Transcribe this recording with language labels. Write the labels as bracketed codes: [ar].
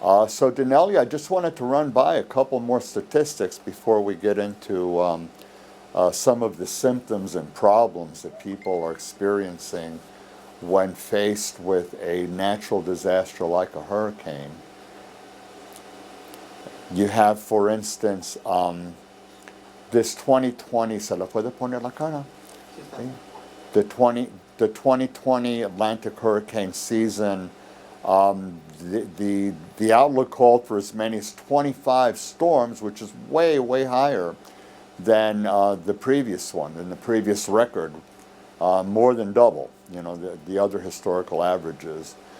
[en] So Dinelia, I just wanted to run by a couple more statistics before we get into some of the symptoms and problems that people are experiencing when faced with a natural disaster like a hurricane. You have, for instance, this 2020, ¿se la puede poner la cara? [es] Sí. [en] The 2020 Atlantic hurricane season, the outlook called for as many as 25 storms, which is way, way higher than the previous one, than the previous record, more than double, the other historical averages.